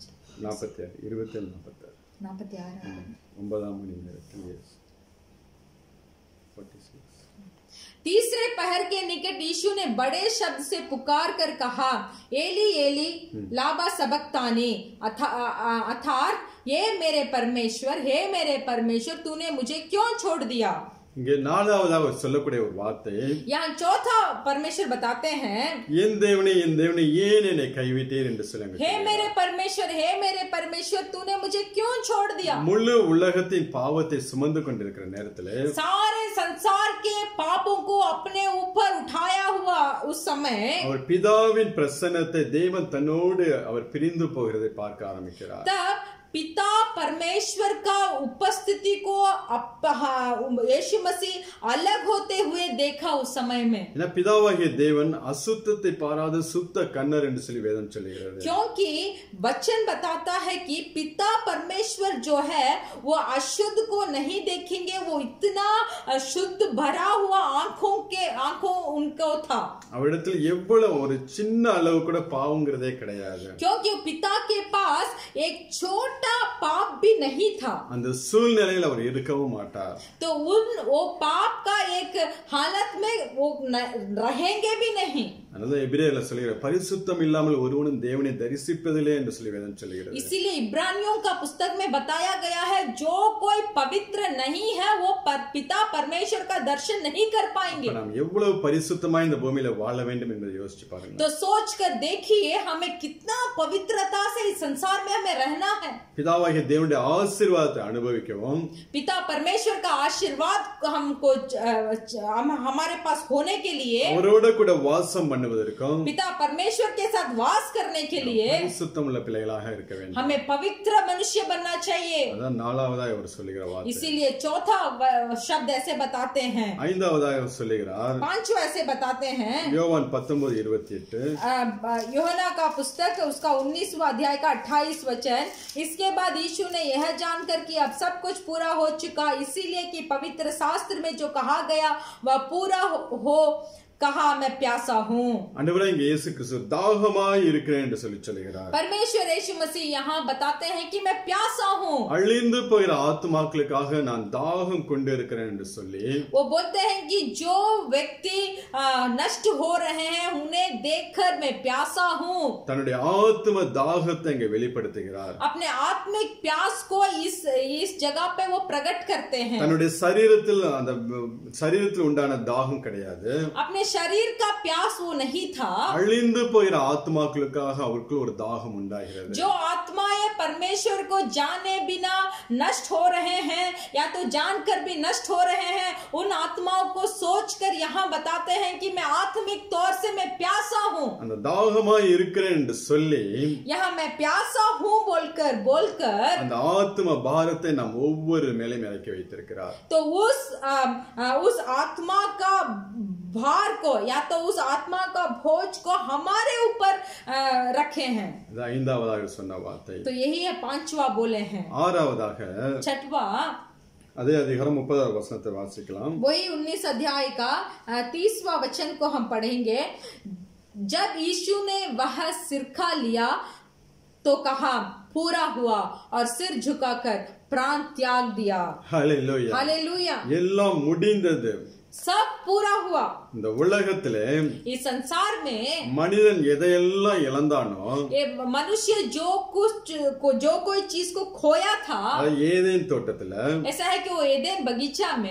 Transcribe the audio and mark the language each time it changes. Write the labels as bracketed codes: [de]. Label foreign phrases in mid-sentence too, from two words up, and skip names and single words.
[hi] 46 तीसरे पहर के निकट यीशु ने बड़े शब्द से पुकार कर कहा, [arc] ܐܝܠܝ ܐܝܠܝ ܠܡܢܐ ܫܒܩܬܢܝ, [hi] अर्थात हे मेरे परमेश्वर तूने मुझे क्यों छोड़ दिया. [ta] இங்கே நாலாவதாக சொல்லக்கூடிய ஒரு வார்த்தை, [hi] यहाँ चौथा परमेश्वर बताते हैं, [ta] என் தேவனே ஏன் என்னை கைவிட்டீர் என்று சொல்லுங்க. [hi] हे मेरे परमेश्वर तूने मुझे क्यों छोड़ दिया. [ta] முழு உலகத்தின் பாவத்தை சுமந்து கொண்டிருக்கிற நேரத்திலே, [hi] सारे संसार के पापों को अपने ऊपर उठाया हुआ उस समय [ta] அவர் பிதாவின் பிரசன்னத்தை தேவன் தன்னோடு அவர் பிரிந்து போகிறதை பார்க்க ஆரம்பிக்கிறார். [hi] तब पिता परमेश्वर का उपस्थिति को यीशु मसीह अलग होते हुए देखा उस समय में. [ta] பிதாவாகிய தேவன் அசுத்தத்தை பாராத சுத்த கண்ணர் என்று சொல்லி வேதம் சொல்லுகிறது. [hi] क्योंकि वचन बताता है कि पिता परमेश्वर जो है वो अशुद्ध को नहीं देखेंगे, वो इतना शुद्ध भरा हुआ आंखों उनको था. [ta] அவரிடத்தில் எவ்வளவு ஒரு சின்ன அளவு கூட பாவங்கிறதே கிடையாது. [hi] क्योंकि पिता के पास एक छोटा पाप भी नहीं था. [ta] அந்த சூழ்நிலையில் அவர் இருக்கவும் மாட்டார். [hi] तो वो पाप का एक हालत में वो रहेंगे भी नहीं. [ta] அதனால எபிரேயர்ல சொல்லுகிற பரிசுத்தம் இல்லாமல் ஒருவனும் தேவனை தரிசிப்பதில்லை என்று சொல்லி வேதம் சொல்லுகிறது. [hi] इसीलिए इब्रानियों का पुस्तक में बताया गया है, जो कोई पवित्र नहीं है वो पिता परमेश्वर का दर्शन नहीं कर पाएंगे. [ta] நாம் எவ்வளவு பரிசுத்தமாய் இந்த பூமியில வாழ வேண்டும் என்பதை யோசிச்சு பாருங்க. [hi] तो सोच कर देखिए हमें कितना पवित्रता से इस संसार में हमें रहना है. [ta] பிதாவாகிய தேவனுடைய ஆசீர்வாதத்தை அனுபவிக்கவும், [hi] पिता परमेश्वर का आशीर्वाद हमको हमारे पास होने के लिए, [ta] அவரோட கூட வாசம் பண்ணுவதற்கும், [hi] पिता परमेश्वर के साथ वास करने के लिए [ta] பரிசுத்தமுள்ள பிள்ளைகளாக இருக்க வேண்டும். [hi] हमें पवित्र मनुष्य बनना चाहिए. [ta] அதான் நாலாவதாக அவர் சொல்லுகிற வார்த்தை. [hi] इसीलिए चौथा शब्द ऐसे बताते हैं. [ta] ஐந்தாவதாக அவர் சொல்லுகிறார், [hi] पांचवा ऐसे बताते हैं. [ta] யோவான் 19:28 [hi] यूहन्ना का पुस्तक उसका 19वां अध्याय का 28 वचन. इसके बाद यीशु ने यह जानकर कि अब सब कुछ पूरा हो चुका, इसीलिए कि पवित्र शास्त्र में जो कहा गया वह पूरा हो, कहा मैं प्यासा हूँ. [ta] ஆண்டவரே இங்கே இயேசு கிறிஸ்து தாகமாய் இருக்கிறேன் என்று சொல்லி சொல்கிறார். [hi] परमेश्वर यीशु मसीह यहाँ बताते हैं कि मैं प्यासा हूँ. [ta] அழிந்து போகிற ஆத்துமாக்களுக்காக நான் தாகம் கொண்டு இருக்கிறேன் என்று சொல்லி, [hi] वो बोलते हैं कि जो व्यक्ति नष्ट हो रहे हैं उन्हें देखकर मैं प्यासा हूँ. [ta] தன்னுடைய ஆத்ம தாகத்தை இங்கே வெளிப்படுத்துகிறார். [hi] अपने आत्मिक प्यास को इस जगह पे वो प्रकट करते हैं. [ta] தன்னுடைய சரீரத்தில் அந்த சரீரத்தில் உண்டான தாகம் கிடையாது. [hi] अपने शरीर का प्यास वो नहीं था. [ta] அழிந்து போகிற ஆத்மாக்களுக்காக அவருக்கு ஒரு தாகம் உண்டாகிறது. [hi] जो आत्माएं परमेश्वर को जाने बिना नष्ट हो रहे हैं या तो जानकर भी नष्ट हो रहे हैं, उन आत्माओं को सोचकर यहाँ बताते हैं कि मैं आत्मिक तौर से मैं प्यासा हूँ. [ta] அந்த தாகமாய் இருக்கிறேன் என்று சொல்லி, [hi] यहाँ मैं प्यासा हूँ बोलकर [ta] அந்த ஆத்ம பாரத்தை நாம் ஒவ்வொரு மேலையும் இறக்கி வைத்திருக்கிறார். [hi] तो उस आत्मा का भार को या तो उस आत्मा का बोझ को हमारे ऊपर रखे हैं. [ta] ஐந்தாவதாக சொன்ன வார்த்தை. [hi] तो यही है पांचवा बोले हैं. [ta] ஆறாவதாக [hi] छठवा [ta] அதே அதிகாரம் 30வது வசனத்தை வாசிக்கலாம். [hi] वही 19 अध्याय का 30वां वचन को हम पढ़ेंगे. जब यीशु ने वह सिरका लिया तो कहा पूरा हुआ और सिर झुकाकर प्राण त्याग दिया. [ta] ஹல்லேலூயா. [hi] हालेलुया. [ta] எல்லாம் முடிந்தது. [hi] सब पूरा हुआ. [ta] இந்த உலகத்திலே [hi] इस संसार में [ta] மனிதன் எதையெல்லாம் இழந்தானோ, [hi] ये मनुष्य जो कोई चीज को खोया था, [ta] ஏதேன் தோட்டத்துல [hi] ऐसा है कि वो एदेन बगीचा में